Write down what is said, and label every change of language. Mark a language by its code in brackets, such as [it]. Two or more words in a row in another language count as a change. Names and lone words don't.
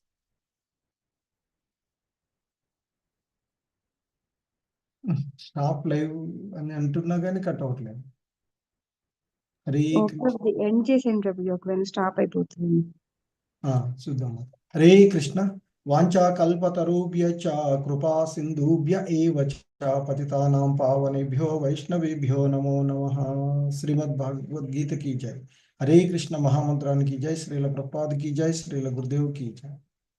[te] స్టాప్ లైవ్ అని అంటున్నా కానీ కట్ అవ్వట్లేదు. హరే ఎండ్ చేసేయండి ప్రభుజీ, ఒకవేళ స్టాప్ అయిపోతుంది. చూద్దాం. [sa] హరే కృష్ణ. వాంఛా కల్పతరుభ్యశ్చ కృపా సింధుభ్య ఏవ చ పతితానాం పావనేభ్యో వైష్ణవేభ్యో నమో నమః. [hi] శ్రీమద్ భగవద్గీత की जय. हरे कृष्ण महामंत्रान की जय. श्रील प्रभुपाद की जय. श्रील गुरुदेव की जय.